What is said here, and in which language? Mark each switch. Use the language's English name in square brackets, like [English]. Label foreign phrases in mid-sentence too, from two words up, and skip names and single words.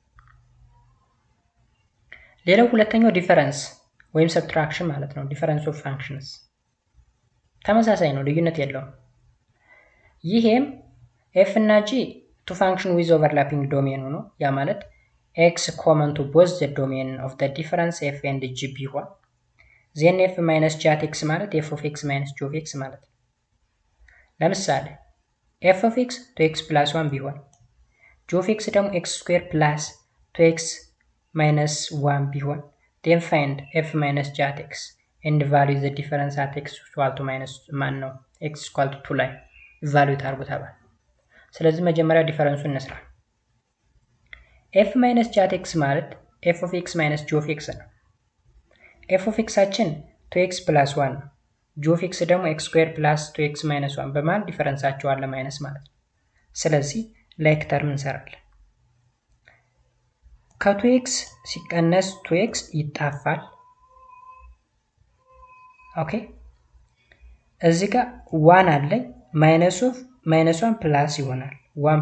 [Amharic] ሌላው ሁለተኛው ዲፈረንስ ወይም ሰብትራክሽን ማለት ነው። [English] difference of functions [Amharic] ተመሳሳይ ነው፣ ልዩነት የለውም። ይሄም f እና g [English] to function with overlapping domain [Amharic] ነው። ያ ማለት [English] x common to both the domain of the difference f and g ቢሆን then f minus g at x ማለት f of x minus g of x [Amharic] ማለት ነው። ለምሳሌ [English] f of x 2x plus 1 ቢሆን g of x ደግሞ x square plus 2x minus 1 ቢሆን then find f minus g at x and value the difference at x equal to minus [Amharic] ማን ነው [English] x equal to 2 [Amharic] ላይ ቫልዩ ታርጉ ተባለ። ስለዚህ መጀመሪያ ዲፈረንሱን እንስራ። [English] f minus g at x ማለት f of x minus g of x ነው። f of x አችን 2x plus 1 ነው። g of x ደግሞ x square plus 2x minus 1 [Amharic] በማለት ዲፈረንሳቸው አለ ማይነስ ማለት ነው። ስለዚህ ላይክ ተርም እንሰራለን። ከ2x ሲቀነስ 2x ይጣፋል። ኦኬ እዚህ ጋር 1 አለኝ [English] minus of minus 1 plus [Amharic] ይሆናል። 1